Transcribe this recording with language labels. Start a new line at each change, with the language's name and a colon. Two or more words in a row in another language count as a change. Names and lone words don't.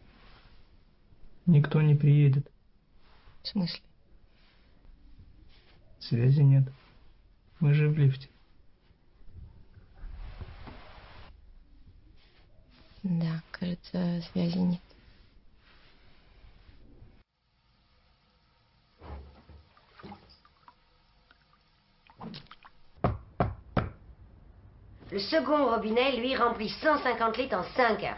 Russian: Никто не приедет. В смысле? Связи нет. Мы же в лифте. Да, кажется, связи нет.
French: Le second robinet, lui, remplit 150 litres en 5 heures.